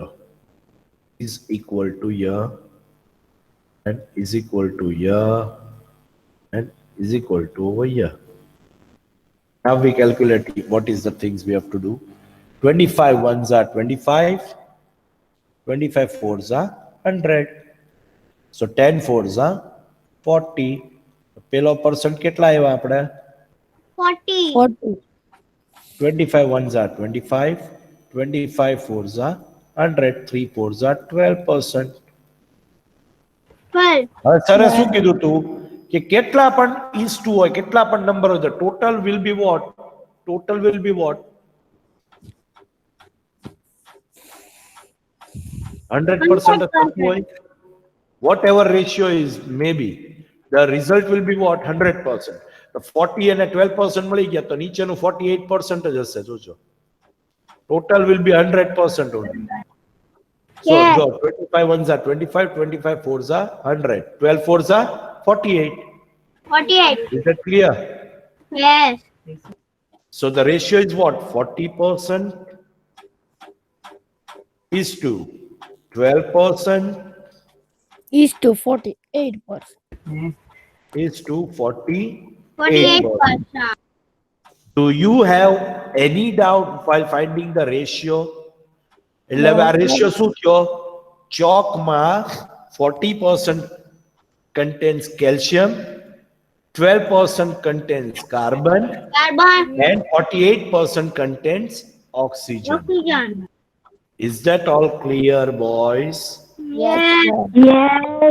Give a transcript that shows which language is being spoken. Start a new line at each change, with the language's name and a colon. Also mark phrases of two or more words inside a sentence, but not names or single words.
English: Is equal to year and is equal to year and is equal to over here. Now we calculate what is the things we have to do. 25 ones are 25, 25 fours are 100. So 10 fours are 40.
Gujarati: પેલો percent કેટલા આવ્યા આપણે?
English: 40. 40. 25 ones are 25, 25 fours are 100, 3 fours are 12%. 12.
Gujarati: હવે સરે શું કીધું તું કે કેટલા પણ
English: is to
Gujarati: હોય, કેટલા પણ નંબર હોય,
English: total will be what? Total will be what? 100%
Gujarati: થતું હોય.
English: Whatever ratio is, maybe the result will be what? 100%.
Gujarati: તો 40 અને 12% મળી ગયા તો નીચેનું 48% જ હશે. જોજો,
English: total will be 100% only. So Yes. go 25 ones are 25, 25 fours are 100, 12 fours are 48. 48. Is that clear? Yes. So the ratio is what? 40% is to 12% Is to 48%. is to 48%. 48%. Do you have any doubt while finding the ratio?
Gujarati: એટલે
English: No,
Gujarati: આ રેશિયો શું થયો?
English: ચોકમાં 40% contains calcium, 12% contains carbon, Carbon. and 48% contains oxygen. Oxygen. Is that all clear, boys? Yes, Yes. sir. Yes.